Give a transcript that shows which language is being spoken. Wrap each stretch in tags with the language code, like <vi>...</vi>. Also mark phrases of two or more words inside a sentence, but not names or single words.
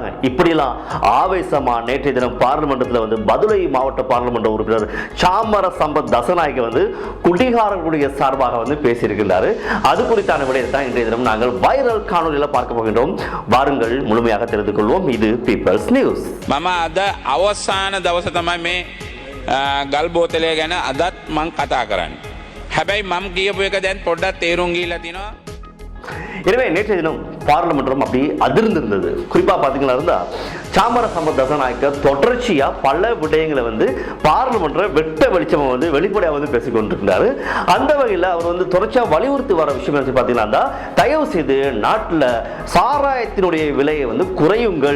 <ta>இப்படிலாம் ஆவேசமா நேற்றைய தினம் பார்லிமெண்டத்தில் வந்து பதுளை மாவட்ட பார்லிமெண்ட் உறுப்பினர் சாமர சம்பத் தசநாயக்க வந்து குடிகாரர்களுடைய சார்பாக வந்து பேசியிருக்கிறாரு. அது குறித்தான விடயத்தை தான் இன்றைய தினம் நாங்கள் வைரல் காணொலியில் பார்க்க போகின்றோம். வாருங்கள் முழுமையாக தெரிந்து கொள்வோம். இது பீப்பிள்ஸ் நியூஸ்.</ta> <si>මම අද අවසාන දවස තමයි මේ ගල් බෝතලය ගැන අදත් මං කතා කරන්න. හැබැයි මම කියපු එක දැන් පොඩ්ඩක් තේරුම් ගිහිල්ලා තිනවා.</si> <ta>எனவே நேற்றைய தினம் பார்லிமெண்ட்டும் அப்படி அதிர்ந்திருந்தது. குறிப்பா பாத்தீங்கன்னா இருந்தா சாமர சம்பத் தசநாயக்க தொடர்ச்சியா பல விடயங்களை வந்து பார்லிமெண்ட்ல வெட்ட வெளிச்சமா வந்து வெளிப்படையா வந்து பேசிக் கொண்டிருக்கிறாரு. அந்த வகையில் அவர் வந்து தொடர்ச்சியா வலியுறுத்தி வர விஷயம் என்ன பாத்தீங்கன்னா, தயவு செய்து நாட்டில் சாராயத்தினுடைய விலையை வந்து குறையுங்கள்.</ta>